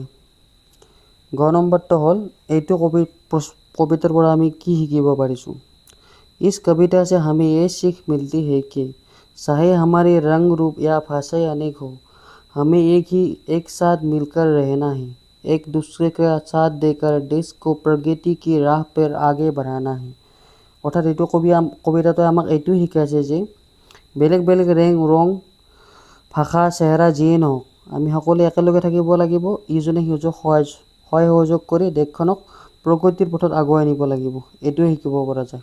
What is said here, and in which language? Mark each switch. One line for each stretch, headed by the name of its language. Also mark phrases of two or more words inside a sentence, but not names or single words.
Assamese: গ নম্বৰটো হ'ল, এইটো কবিতাৰ পৰা আমি কি শিকিব পাৰিছোঁ?
Hindi: इस कविता से हमें ये सीख मिलती है कि चाहे हमारे रंग रूप या भाषाएं अनेक हो, हमें एक साथ मिलकर रहना है, एक दूसरे का साथ देकर देश को प्रगति की राह पर आगे बढ़ाना है।
Assamese: অৰ্থাৎ এইটো কবিতাটোৱে আমাক এইটো শিকাইছে যে বেলেগ বেলেগ ৰং ভাষা চেহেৰা যিয়ে নহওক, আমি সকলোৱে একেলগে থাকিব লাগিব, ইজনে সিজনক সহায় সহযোগ কৰি দেশখনক প্ৰগতিৰ পথত আগুৱাই নিব লাগিব। এইটোৱে শিকিব পৰা যায়।